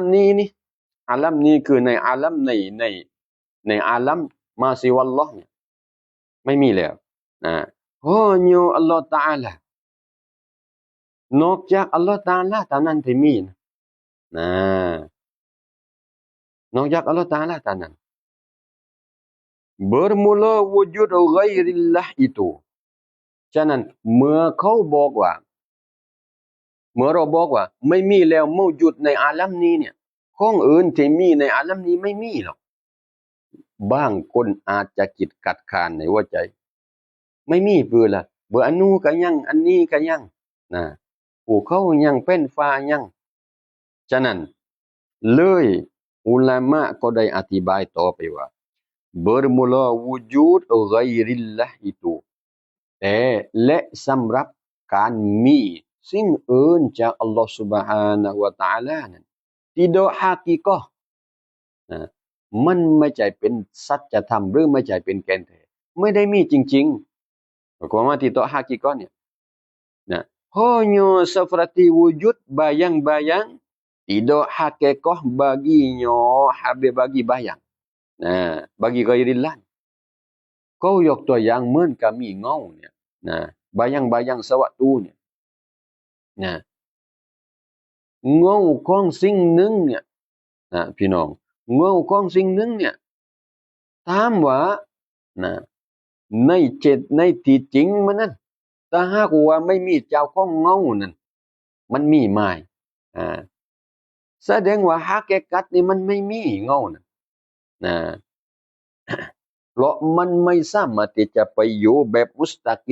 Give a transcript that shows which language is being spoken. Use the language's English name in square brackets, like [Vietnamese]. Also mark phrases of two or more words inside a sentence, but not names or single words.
[Thai] นี้นี่อาลัมนี้คือในอาลัมในอาลัมมาซิวัลลอฮ์เนี่ยไม่มีแล้วนะ [Malay] hanya Allah Ta'ala [Thai] นอกจากอัลลอฮ์ตะอาลาเท่านั้นที่มีนะนอกจากอัลลอฮ์ตะอาลาเท่านั้น [Malay] bermula wujud ghairillah itu [Thai] ฉะนั้นเมื่อเขาบอก ว่าเมื่อเราบอกว่าไม่มีแล้วมาวจุดในอาลัมนี้เนี่ยของอื่นที่มีในอาลัมนี้ ไม่มีหรอกบางคนอาจจะคิดขัดขานในหัวใจไม่มีเพื่อละเบื่ออันนู้นก็ยังอันนี้ก็ยังนะภูเขายังเป็นฟ้ายังฉะนั้นเลยอุลามะก็ได้อธิบายต่อไปว่า [Malay] bermula wujud ghairillah itu [Thai] แต่และสำหรับการมีสิ่งอื่นจากอัลลอฮฺ سبحانه และ تعالى นั้น tidak hakikah นะมันไม่ใช่เป็นสัจธรรมหรือไม่ใช่เป็นแก่นแท้ไม่ ได้มีจริงๆความว่า [Malay] tidak hakikah [Thai] เนี่ยนะ [Malay] hanya seperti wujud bayang-bayang tidak hakikah baginya habis bagi bayang [Thai] นะ [Malay] bagi ghairillah [Thai] เขายกตัวอย่างเหมือนกับมีเงาเนี่ยนะ [Malay] bayang-bayang sewaktu [Thai] เนี่ยนะเงาของสิ่งหนึ่งเนี่ยนะพี่น้องเงาของสิ่งหนึ่ งเนี่ยถามว่านะในที่จริงมันนั้นถ้าหากว่าไม่มีเจ้าของเงานั้นมันมีไหมอ่าแสดงว่าฮักเกกัตนี่มันไม่มีเงานะนะเพราะมันไม่สามารถที่จะไปอยู่แบบมุสตากิ